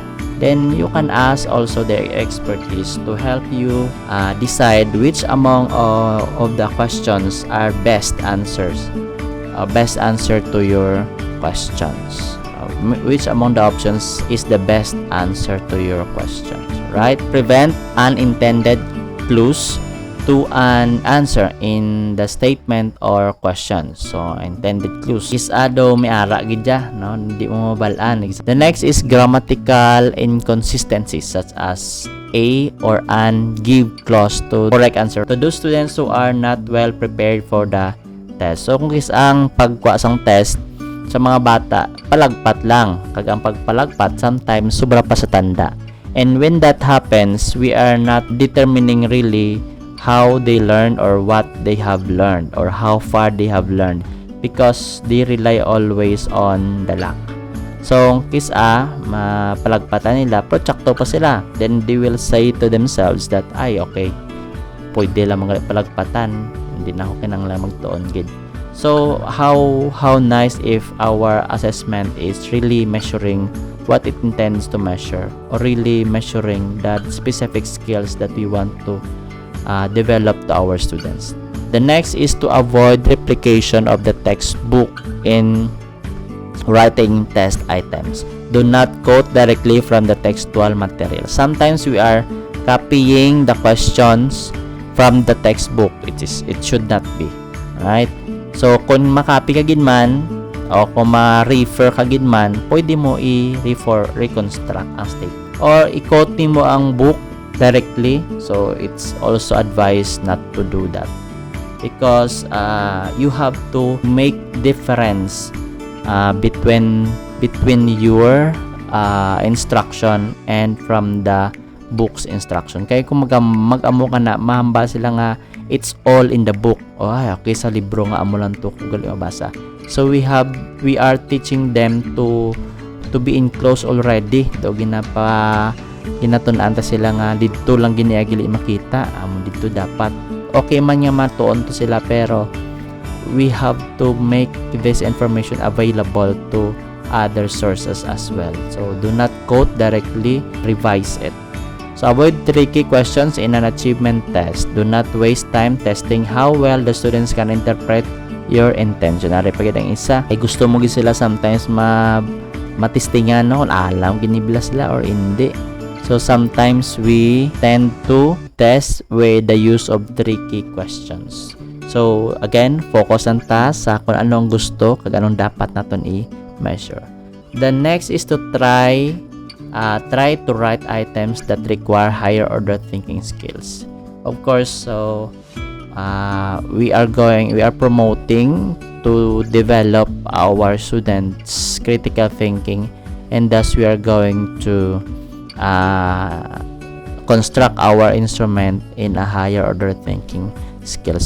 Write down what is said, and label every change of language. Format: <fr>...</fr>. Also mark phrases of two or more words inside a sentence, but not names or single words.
<en>Then you can ask also their expertise to help you decide which among of the questions are best answers, best answer to your questions, which among the options is the best answer to your questions, right? Prevent unintended clues to an answer in the statement or question. So intended clues is</en> <hil>daw may ara gid ya, no, hindi mo mabalaan.</hil> <en>The next is grammatical inconsistencies such as a or an give clause to correct answer to those students who are not well prepared for the test.</en> <hil>So kung ang pagkuha sang test sa mga bata palagpat lang, kag ang pagpalagpat sometimes sobra pa sa tanda,</hil> <en>and when that happens we are not determining really how they learn or what they have learned or how far they have learned, because they rely always on the luck.</en> <hil>So mapalagpatan nila, protsakto pa sila,</hil> <en>then they will say to themselves that</en> <hil>ay okay, pwede lang mga palagpatan, hindi na ako kinanglan magtuon gid.</hil> <en>So how nice if our assessment is really measuring what it intends to measure, or really measuring that specific skills that we want to develop to our students. The next is to avoid replication of the textbook in writing test items. Do not quote directly from the textual material. Sometimes we are copying the questions from the textbook. It should not be, right?</en> <hil>So kung makopy ka gid man o kung ma-refer ka gid man, pwede mo i-reconstruct ang statement or i-quote mo ang</hil> <en>book directly. So it's also advised not to do that, because you have to make difference between your instruction and from the book's instruction.</en> <hil>Kaya kung mag-amo ka na, mahamba sila nga</hil> <en>it's all in the book,</en> <hil>okay sa libro nga amo lang to kung gali mabasa.</hil> <en>So we are teaching them to be enclosed already.</en> <hil>Do ginatun-an ta sila nga dito lang giniagili makita, dito dapat okay man nga matuon to sila, pero</hil> <en>we have to make this information available to other sources as well. So do not quote directly, revise it. So avoid tricky questions in an achievement test. Do not waste time testing how well the students can interpret your intention.</en> <hil>Ari pagid ang isa ay gusto mo gid sila sometimes matistingan no kung alam ginibla sila or hindi.</hil> <en>So sometimes we tend to test with the use of tricky questions. So again,</en> <hil>focus ang task sa kung anong gusto kag anong dapat naton i-measure.</hil> <en>The next is to try to write items that require higher order thinking skills. Of course, so we are promoting to develop our students critical thinking, and thus we are going to construct our instrument in a higher order thinking skill.</en>